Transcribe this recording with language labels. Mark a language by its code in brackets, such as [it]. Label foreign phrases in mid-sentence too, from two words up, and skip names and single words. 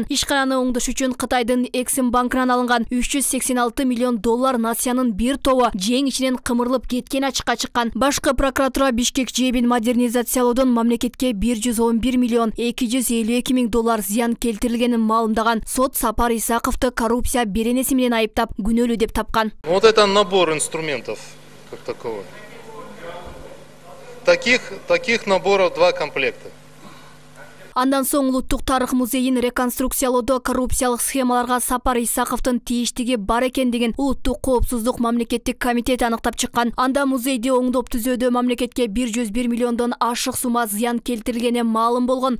[ky] Ишкананы оңдош үчүн Кытайдын Эксим банкынан алынган 386 миллион доллар насыянын бир тобу жең ичинен кымырылып кеткени ачыкка чыккан. Башкы прокуратура Бишкек жебин модернизациялоодон мамлекетке 111 миллион 252 миң доллар зыян келтирилгенин маалымдаган. Сот Сапар Исаковду коррупция беренеси менен айыптап, күнөөлүү деп тапкан. [ru] Вот это набор инструментов как таковой. Таких наборов 2 комплекта. [ky] Андан соң Улуттук тарых музейин реконструкциялоодо коррупциялык схемаларга Сапар Исаковдун тийиштиги бар экендигин Улуттук коопсуздук мамлекеттик комитети аныктап чыккан. Анда музейди оңдоп түзөөдө мамлекетке 101 миллиондон ашык сума зыян келтирилгени маалым болгон.